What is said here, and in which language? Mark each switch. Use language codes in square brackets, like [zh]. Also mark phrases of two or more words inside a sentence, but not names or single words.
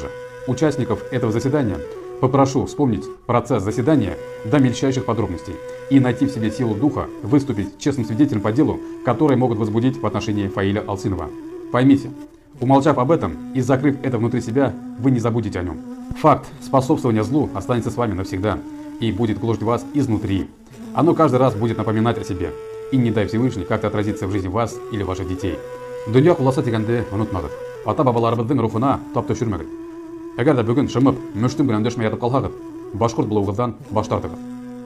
[ru] Участников этого заседания попрошу вспомнить процесс заседания до мельчайших подробностей и найти в себе силу духа выступить честным свидетелем по делу, которые могут возбудить в отношении Фаиля Алсынова. Поймите, умолчав об этом и закрыв это внутри себя, вы не забудете о нем. Факт способствования злу останется с вами навсегда и будет гложить вас изнутри. Оно каждый раз будет напоминать о себе. И не дай Всевышний как-то отразиться в жизни вас или ваших детей. [kk] Дүния құласа дегенде ұнытмағыз. Ата бабаларыбыздың рухына тап төшермәгез. [tt] Әгәр дә бүген шымып, мөштем белән дәшмәй ятып калсагыз, башкорт булуыгыздан баш тартыгыз.